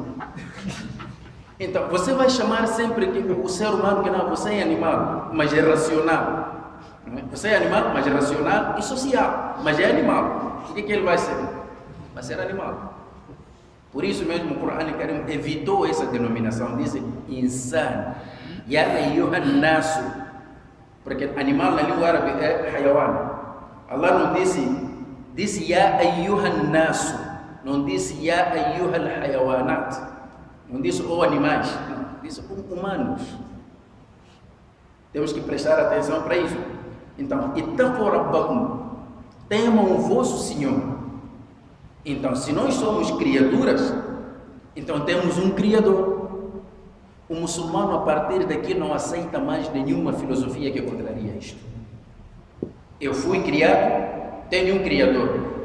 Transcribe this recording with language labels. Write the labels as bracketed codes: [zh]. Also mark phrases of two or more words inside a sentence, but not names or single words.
[pt] Então, você vai chamar sempre que o ser humano, que não, você é animal, mas é racional. Você é animal, mas é racional e social, mas é animal. O que ele vai ser? Vai ser animal. Por isso mesmo o Corão evitou essa denominação, disse insan, [ar] يا أيها الناس, [pt] porque animal na língua árabe é hayawan. Allah não disse [ar] يا أيها الناس, [pt] não disse [ar] يا أيها الحيوانات, [pt] não disse animais, não, disse humanos. Temos que prestar atenção para isso. Então, [ar] اتقوا ربكم, [pt] temam o vosso Senhor. Então, se nós somos criaturas, então temos um Criador. O muçulmano, a partir daqui, não aceita mais nenhuma filosofia que contraria isto. Eu fui criado, tenho um Criador.